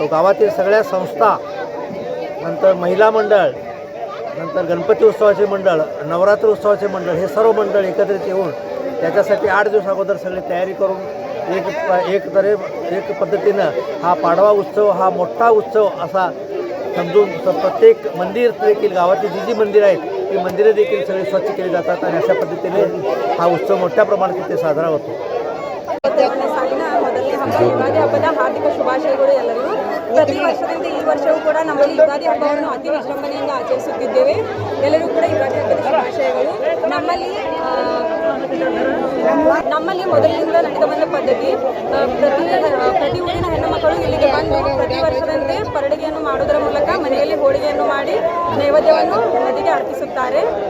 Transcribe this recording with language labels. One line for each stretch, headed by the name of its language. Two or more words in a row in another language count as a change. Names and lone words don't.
Marathi: गावातील सगळ्या संस्था, नंतर महिला मंडळ, नंतर गणपती उत्सवाचे मंडळ, नवरात्र उत्सवाचे मंडळ, हे सर्व मंडळ एकत्रित येऊन त्याच्यासाठी 8 दिवस अगोदर सगळी तयारी करून एक पद्धतीनं हा पाडवा उत्सव हा मोठा उत्सव असा समजून प्रत्येक मंदिर देखील गावातील जी मंदिरं आहेत ती मंदिरं देखील सगळी स्वच्छ केली जातात आणि अशा पद्धतीने हा उत्सव मोठ्या प्रमाणात तिथे साजरा होतो.
Kannada: ಮೊದಲನೇ ಹಬ್ಬ ಯುಗಾದಿ ಹಬ್ಬದ ಹಾರ್ದಿಕ ಶುಭಾಶಯಗಳು ಎಲ್ಲರಿಗೂ. ಪ್ರತಿ ವರ್ಷದಂತೆ ಈ ವರ್ಷವೂ ಕೂಡ ನಮ್ಮಲ್ಲಿ ಯುಗಾದಿ ಹಬ್ಬವನ್ನು ಅತಿ ವಿಜೃಂಭಣೆಯಿಂದ ಆಚರಿಸುತ್ತಿದ್ದೇವೆ. ಎಲ್ಲರೂ ಕೂಡ ಯುಗಾದಿ ಹಬ್ಬದ ಶುಭಾಶಯಗಳು. ನಮ್ಮಲ್ಲಿ ಮೊದಲಿನಿಂದ ನಡೆದು ಬಂದ ಪದ್ಧತಿ, ಪ್ರತಿ ಊರಿನ ಹೆಣ್ಣು ಮಕ್ಕಳು ಇಲ್ಲಿಗೆ ಬಂದು ಪ್ರತಿ ವರ್ಷದಂತೆ ಪರಡಿಗೆಯನ್ನು ಮಾಡುವುದರ ಮೂಲಕ ಮನೆಯಲ್ಲಿ ಹೋಳಿಗೆಯನ್ನು ಮಾಡಿ ನೈವೇದ್ಯವನ್ನು ನದಿಗೆ ಅರ್ಪಿಸುತ್ತಾರೆ.